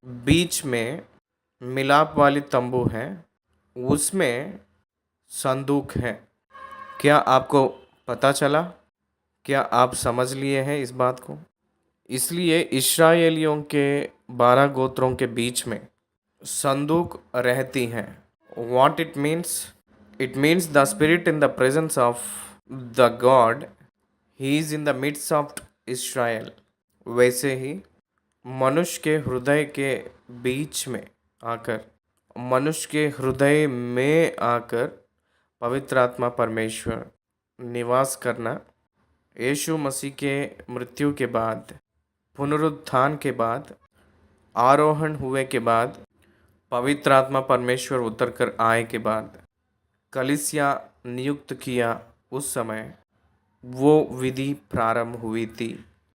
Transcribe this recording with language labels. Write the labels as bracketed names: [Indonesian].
[Hindi] बीच में मिलाप वाली तंबू है, उसमें संदूक है। क्या आपको पता चला? क्या आप समझ लिए हैं इस बात को? इसलिए इस्राएलियों के 12 गोत्रों के बीच में संदूक रहती हैं। [English] What it means? It means the spirit in the presence of the God. He is in the midst of Israel. [Hindi] वैसे ही मनुष्य के हृदय के बीच में आकर मनुष्य के हृदय में आकर पवित्र आत्मा परमेश्वर निवास करना, यीशु मसीह के मृत्यु के बाद, पुनरुत्थान के बाद, आरोहण हुए के बाद, पवित्र आत्मा परमेश्वर उतर कर आए के बाद, कलीसिया नियुक्त किया, उस समय वो विधि प्रारंभ हुई थी।